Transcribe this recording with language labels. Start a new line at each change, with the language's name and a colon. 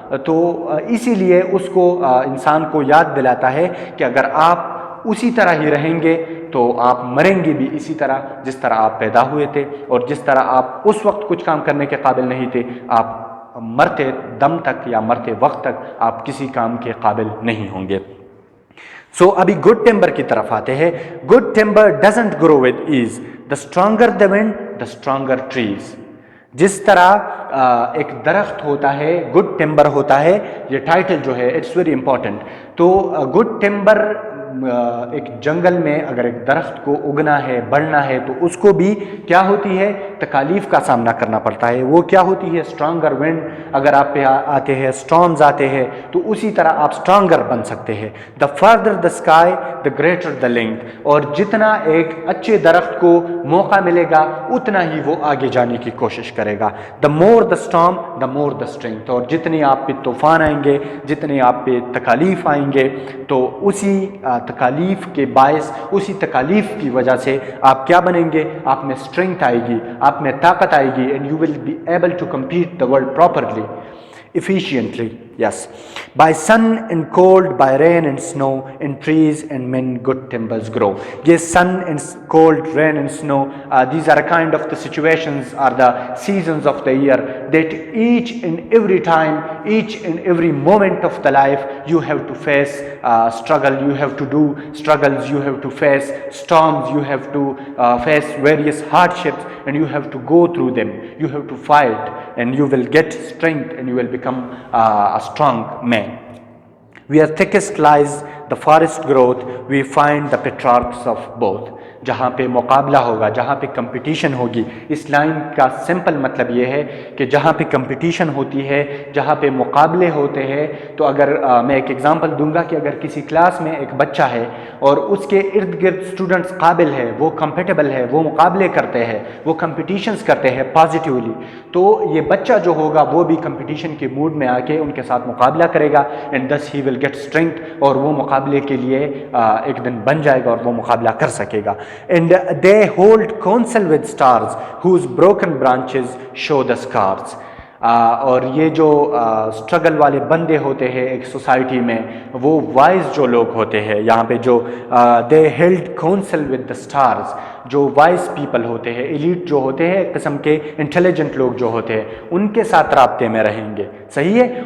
Urdu: تو اسی لیے اس کو انسان کو یاد دلاتا ہے کہ اگر آپ اسی طرح ہی رہیں گے تو آپ مریں گے بھی اسی طرح جس طرح آپ پیدا ہوئے تھے, اور جس طرح آپ اس وقت کچھ کام کرنے کے قابل نہیں تھے, آپ مرتے دم تک یا مرتے وقت تک آپ کسی کام کے قابل نہیں ہوں گے. سو ابھی گڈ ٹمبر کی طرف آتے ہیں.
English: Good timber doesn't grow with ease, the stronger the wind the stronger trees.
Urdu: جس طرح ایک درخت ہوتا ہے, گڈ ٹمبر ہوتا ہے, یہ ٹائٹل جو ہے
English: It's very important.
Urdu: تو گڈ ٹمبر ایک جنگل میں اگر ایک درخت کو اگنا ہے بڑھنا ہے تو اس کو بھی کیا ہوتی ہے تکالیف کا سامنا کرنا پڑتا ہے. وہ کیا ہوتی ہے اسٹرانگر ونڈ اگر آپ پہ آتے ہیں اسٹارمز آتے ہیں تو اسی طرح آپ اسٹرانگر بن سکتے ہیں.
English: The further the sky the greater the length.
Urdu: اور جتنا ایک اچھے درخت کو موقع ملے گا اتنا ہی وہ آگے جانے کی کوشش کرے گا.
English: The more the storm the more the strength.
Urdu: اور جتنے آپ پہ طوفان آئیں گے جتنے آپ پہ تکالیف آئیں گے تو اسی تکالیف کے باعث اسی تکالیف کی وجہ سے آپ کیا بنیں گے آپ میں اسٹرینتھ آئے گی آپ میں طاقت آئے گی
English: And you will be able to compete the world properly efficiently. Yes, by sun and cold, by rain and snow, in trees and men good timbers grow. Yes, sun and cold, rain and snow, these are a kind of the situations are the seasons of the year that each and every time, each and every moment of the life you have to face struggle, you have to do struggles, you have to face storms, you have to face various hardships and you have to go through them, you have to fight and you will get strength and you will become a strong man. Where thickest lies the forest growth, we find the patriarchs of both.
Urdu: جہاں پہ مقابلہ ہوگا جہاں پہ competition ہوگی. اس line کا simple مطلب یہ ہے کہ جہاں پہ کمپٹیشن ہوتی ہے جہاں پہ مقابلے ہوتے ہیں تو اگر میں ایک ایگزامپل دوں گا کہ اگر کسی کلاس میں ایک بچہ ہے اور اس کے ارد گرد اسٹوڈنٹس قابل ہے وہ کمپیٹیبل ہے وہ مقابلے کرتے ہیں وہ کمپٹیشنز کرتے ہیں پازیٹیولی تو یہ بچہ جو ہوگا وہ بھی کمپٹیشن کے موڈ میں آ کے ان کے ساتھ مقابلہ کرے گا
English: and this he will get strength
Urdu: اور وہ مقابلے کے لیے ایک دن بن جائے گا اور وہ مقابلہ کر سکے گا.
English: And they hold counsel with stars whose broken branches show the scars.
Urdu: اور یہ جو اسٹرگل والے بندے ہوتے ہیں ایک سوسائٹی میں وہ وائز جو لوگ ہوتے ہیں یہاں پہ جو
English: they held counsel with the stars
Urdu: جو وائز پیپل ہوتے ہیں ایلیٹ جو ہوتے ہیں ایک قسم کے انٹیلیجنٹ لوگ جو ہوتے ہیں ان کے ساتھ رابطے میں رہیں گے. صحیح ہے.